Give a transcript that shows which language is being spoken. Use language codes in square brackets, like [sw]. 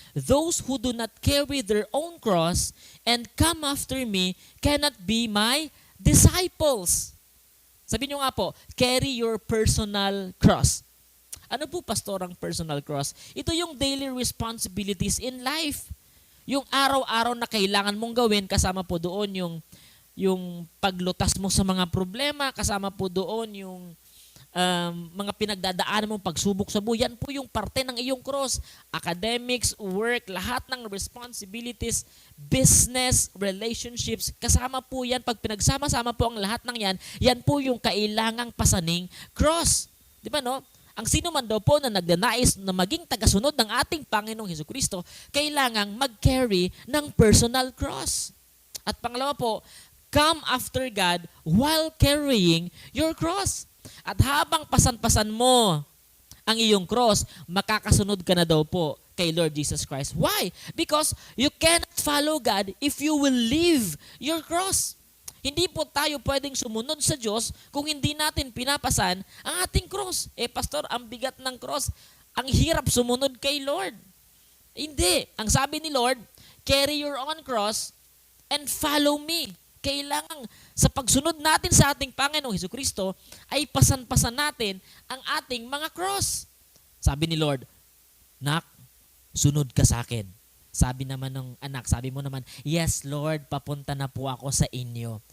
[en] Those who do not carry their own cross and come after me cannot be my disciples. [tl] Sabihin nyo nga po, [en] carry your personal cross. [tl] Ano po, pastor, ang personal cross? Ito yung [en] daily responsibilities in life. [tl] Yung araw-araw na kailangan mong gawin, kasama po doon yung paglutas mo sa mga problema, kasama po doon yung mga pinagdadaanan mong pagsubok sa buhay. Yan po yung parte ng iyong cross. Academics, work, lahat ng responsibilities, business, relationships, kasama po yan. Pag pinagsama-sama po ang lahat ng yan, yan po yung kailangang pasaning cross. Di ba, no? Ang sino man daw po na nagnanais na maging tagasunod ng ating Panginoong Hesukristo, kailangang mag-carry ng personal cross. At pangalawa po, [en] come after God while carrying your cross. [tl] At habang pasan-pasan mo ang iyong cross, makakasunod ka na daw po kay Lord Jesus Christ. [en] Why? Because you cannot follow God if you will leave your cross. [tl] Hindi po tayo pwedeng sumunod sa Diyos kung hindi natin pinapasan ang ating cross. Pastor, ang bigat ng cross, ang hirap sumunod kay Lord. Hindi. Ang sabi ni Lord, [en] carry your own cross and follow me. [tl] Kailangan sa pagsunod natin sa ating Panginoong Hesukristo ay pasan-pasan natin ang ating mga cross. Sabi ni Lord, "Nak, sunod ka sa akin." Sabi naman ng anak, sabi mo naman, [en] "Yes, Lord, [tl] papunta na po ako sa inyo."